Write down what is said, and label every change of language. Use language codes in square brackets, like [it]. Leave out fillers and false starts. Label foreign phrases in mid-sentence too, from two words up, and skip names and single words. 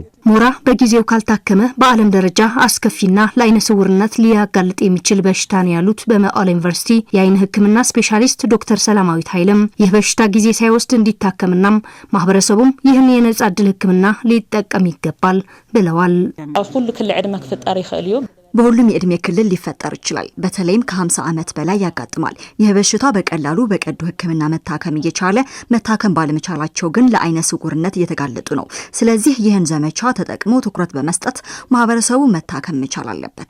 [am] ሞራ በጊዜው ካልታከመ በዓለም ደረጃ አስከፊና ለአይነ ስውርነት ሊያጋልጥ የሚችል በሽታ ነው ያሉት በመቀለ ዩኒቨርሲቲ የአይን ህክምና ስፔሻሊስት ዶክተር ሰላማዊት ኃይለም ይህ በሽታ ጊዜ ሳይወስድ እንዲታከምና ማህበረሰቡም ይህን የነጻ እድል ህክምና ሊጠቀም ይገባል ብለዋል። [ti] ሁሉ ክል ዕድመ ክፍጠር ይኽእል እዩ። [am] በሁሉም የእድሜ ክልል ሊፈጠር ይችላል። በተለይም ከ50 ዓመት በላይ ያጋጥማል። ይህ በሽታ በቀላሉ በቀዶ ህክምና መታከም እየቻለ መታከም ባለመቻላቸው ግን ለአይነ ስውርነት እየተጋለጡ ነው። ስለዚህ ይህን ዘመቻ ተጠቅሞ ትኩረት በመስጠት ማህበረሰቡ መታከም መቻል አለበት።